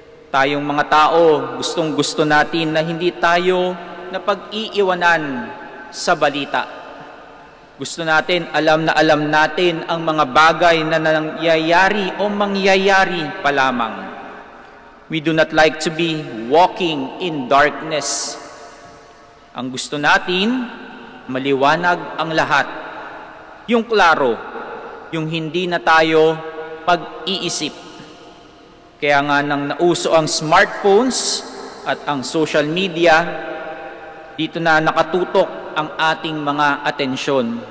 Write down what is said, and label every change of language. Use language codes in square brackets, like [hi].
[tl] Tayong mga tao, gustong-gusto natin na hindi tayo napag-iiwanan sa balita. Gusto natin, alam na alam natin ang mga bagay na nangyayari o mangyayari pa lamang. [en] We do not like to be walking in darkness. [tl] Ang gusto natin, maliwanag ang lahat. Yung klaro, yung hindi na tayo pag-iisip. Kaya nga nang nauso ang smartphones at ang social media, dito na nakatutok ang ating mga atensyon.